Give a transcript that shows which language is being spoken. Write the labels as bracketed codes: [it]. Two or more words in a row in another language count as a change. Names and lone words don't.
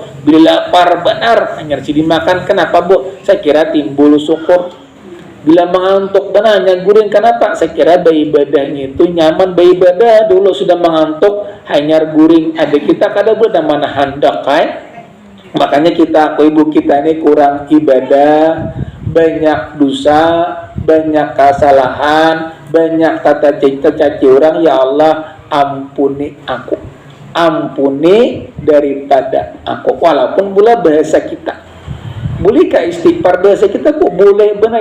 [id] Bila lapar benar, hanya dimakan. Kenapa Bu? Saya kira timbul syukur. Bila mengantuk benar, hanya guring. Kenapa? Saya kira beribadahnya itu nyaman. Beribadah dulu sudah mengantuk, hanya guring. Ada kita [bjn] kada boleh [id] mana hendak Makanya kita, ibu kita ini kurang ibadah, banyak dosa, banyak kesalahan, banyak kata caci orang. Ya Allah ampuni aku, ampuni daripada aku. Walaupun pula bahasa kita bolehkah istighfar bahasa kita kok boleh benar.